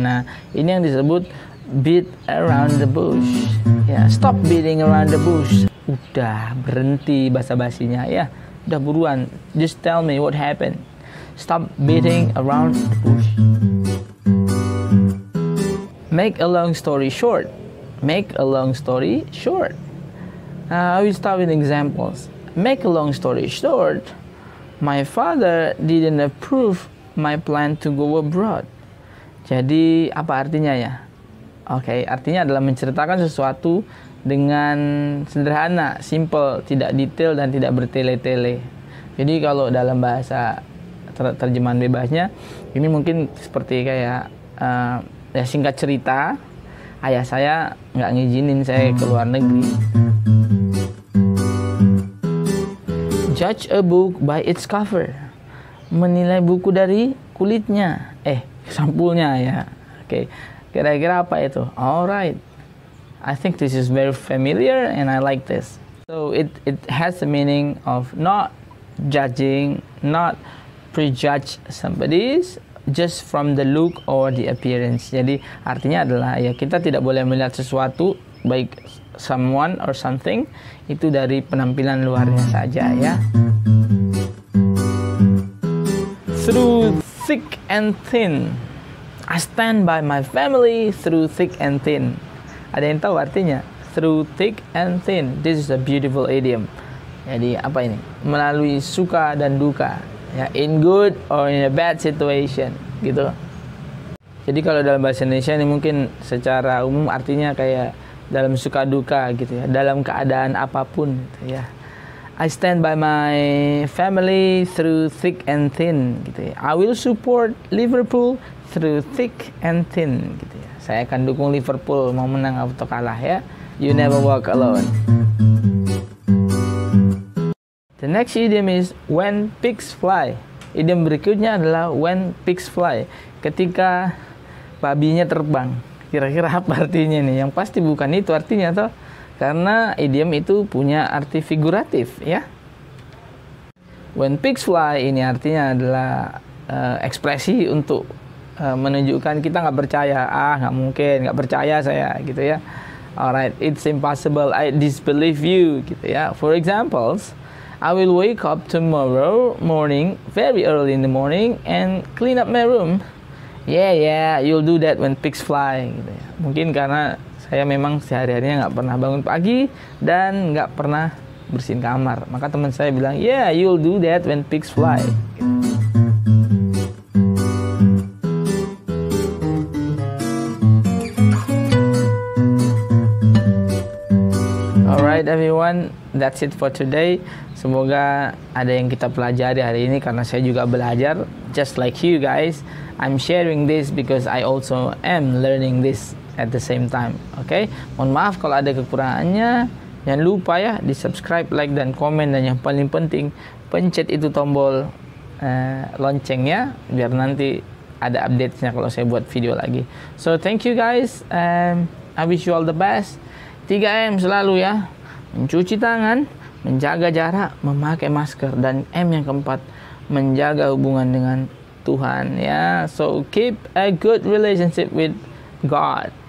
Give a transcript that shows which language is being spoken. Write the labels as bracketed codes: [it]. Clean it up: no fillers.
[id] Nah, ini yang disebut [en] beat around the bush. [id] Ya, [en] stop beating around the bush. [id] Udah, berhenti basa-basinya ya. Udah buruan. [en] Just tell me what happened. Stop beating around the bush. Make a long story short. Make a long story short. I will start with examples. Make a long story short. My father didn't approve my plan to go abroad. [id] Jadi apa artinya ya? Oke, artinya adalah menceritakan sesuatu dengan sederhana, simple, tidak detail dan tidak bertele-tele. Jadi kalau dalam bahasa terjemahan bebasnya, ini mungkin seperti kayak ya singkat cerita, ayah saya nggak ngizinin saya ke luar negeri. [en] Judge a book by its cover. [id] Menilai buku dari kulitnya. Sampulnya ya. Oke. Kira-kira apa itu? Alright. [en] I think this is very familiar and I like this. So it has the meaning of not judging, not prejudge somebody's just from the look or the appearance. [id] Jadi artinya adalah ya kita tidak boleh melihat sesuatu baik [en] someone or something [id] itu dari penampilan luarnya saja ya. [en] Through thick and thin, I stand by my family through thick and thin. [id] Ada yang tahu artinya? [en] Through thick and thin. This is a beautiful idiom. [id] Jadi apa ini? Melalui suka dan duka. Ya, [en] in good or in a bad situation, [id] gitu. Jadi kalau dalam bahasa Indonesia ini mungkin secara umum artinya kayak dalam suka duka gitu ya, dalam keadaan apapun gitu ya. [en] I stand by my family through thick and thin [id] gitu ya. [en] I will support Liverpool through thick and thin [id] gitu ya. Saya akan dukung Liverpool mau menang atau kalah ya. [en] You never walk alone. The next idiom is when pigs fly. [id] Idiom berikutnya adalah [en] when pigs fly. [id] Ketika babinya terbang. Kira-kira apa artinya nih? Yang pasti bukan itu artinya toh. Karena idiom itu punya arti figuratif ya. [en] When pigs fly [id] ini artinya adalah ekspresi untuk menunjukkan kita nggak percaya. Nggak mungkin, nggak percaya saya gitu ya. [en] Alright, it's impossible, I disbelieve you [id] gitu ya. [en] For examples, I will wake up tomorrow morning, very early in the morning, and clean up my room. Yeah, you'll do that when pigs fly. [id] Gitu ya. Mungkin karena saya memang sehari-harinya nggak pernah bangun pagi dan nggak pernah bersihin kamar. Maka teman saya bilang, [en] yeah, you'll do that when pigs fly. Alright everyone, that's it for today. [id] Semoga ada yang kita pelajari hari ini karena saya juga belajar. [en] Just like you guys, I'm sharing this because I also am learning this at the same time. Okay? [id] Mohon maaf kalau ada kekurangannya. Jangan lupa ya di subscribe, like dan komen, dan yang paling penting pencet itu tombol loncengnya biar nanti ada update-nya kalau saya buat video lagi. [en] So thank you guys. I wish you all the best. [id] 3M selalu ya. Mencuci tangan, menjaga jarak, memakai masker, dan M yang keempat, menjaga hubungan dengan Tuhan ya. [en] So keep a good relationship with God.